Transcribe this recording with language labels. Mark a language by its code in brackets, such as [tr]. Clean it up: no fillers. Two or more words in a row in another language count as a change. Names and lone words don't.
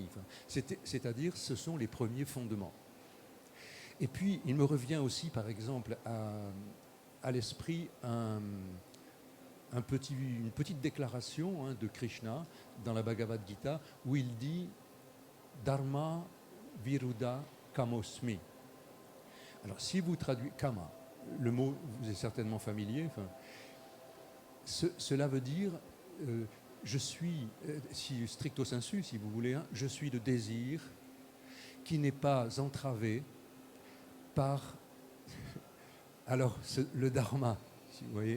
[fr] Enfin, c'est-à-dire, ce sont les premiers fondements. Et puis, il me revient aussi, par exemple, à l'esprit une petite déclaration hein, de Krishna dans la Bhagavad Gita, où il dit « [sa] Dharma viruddha kamosmi ». [fr] Alors, si vous traduisez kama, le mot vous est certainement familier, enfin, cela veut dire je suis, si stricto sensu, si vous voulez, hein, je suis le désir qui n'est pas entravé par alors le dharma, si vous voyez.